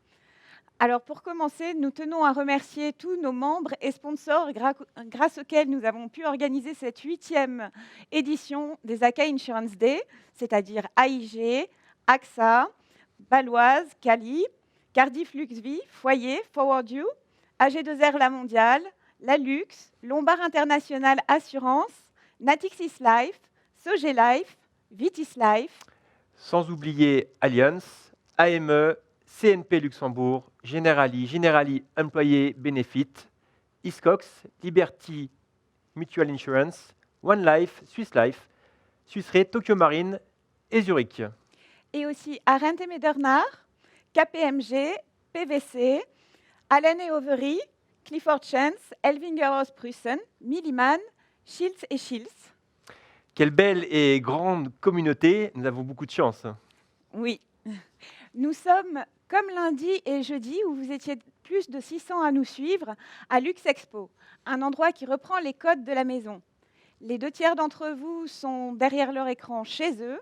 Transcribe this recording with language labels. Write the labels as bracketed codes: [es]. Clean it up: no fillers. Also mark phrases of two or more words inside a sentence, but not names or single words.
[fr] Alors pour commencer, nous tenons à remercier tous nos membres et sponsors grâce auxquels nous avons pu organiser cette 8e édition des ACA Insurance Day, c'est-à-dire AIG, AXA, Baloise, Cali, Cardiff Luxvie, Foyer, Forward You, AG2R La Mondiale, la Luxe, Lombard International Assurance, Natixis Life, Sogé Life, Vitis Life, Sans oublier Allianz, AME, CNP Luxembourg, Generali Employé Benefit, Iscox, Liberty Mutual Insurance, One Life, Swiss Life, Swiss Re, Tokyo Marine et Zurich. et aussi Arendt et Medernach, KPMG, PwC, Allen et Overy, Clifford Chance, Elvinger Prussen, Milliman, Schiltz et Schiltz. Quelle belle et grande communauté, nous avons beaucoup de chance. Oui. Nous sommes, comme lundi et jeudi, où vous étiez plus de 600 à nous suivre, à Luxexpo, un endroit qui reprend les codes de la maison. Les 2 tiers d'entre vous sont derrière leur écran chez eux.